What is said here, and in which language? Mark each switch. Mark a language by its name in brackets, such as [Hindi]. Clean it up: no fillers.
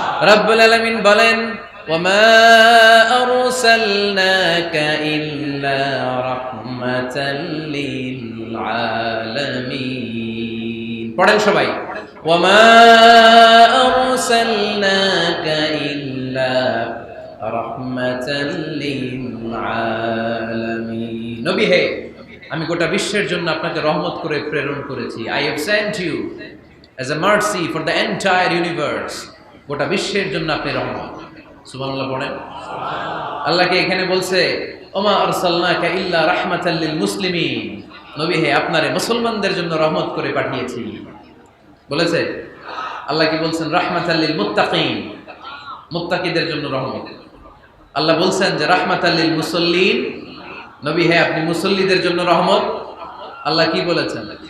[Bangla] রব্বুল আলামিন বলেন [Arabic] ওয়ামা আরসালনাকা ইল্লা রাহমাতাল লিল আলামিন। [Bangla] পড়েন সবাই, [Arabic] ওয়ামা আরসালনাকা ইল্লা রাহমাতাল লিল আলামিন। [Bangla] নবী হে, আমি গোটা বিশ্বের জন্য আপনাকে রহমত করে প্রেরণ করেছি। [English] I have sent you as a mercy for the entire universe. [Bangla] গোটা বিশ্বের জন্য আপনি রহমত। সুবহানাল্লাহ পড়েন। আল্লাহকে এখানে বলছে [Arabic] ওমা আরসালনাকা ইল্লা রাহমাতাল লিল মুসলিমিন। [Bangla] নবী হে, আপনারে মুসলমানদের জন্য রহমত করে পাঠিয়েছি বলেছে। আল্লাহ কি বলছেন? [Arabic] রাহমাতাল লিল মুত্তাকিন। [Bangla] মুত্তাকিদের জন্য রহমত। আল্লাহ বলছেন যে [Arabic] রাহমাতাল লিল মুসাল্লিন, [Bangla] নবী হে আপনি মুসল্লিদের জন্য রহমত। আল্লাহ কি বলেছেন?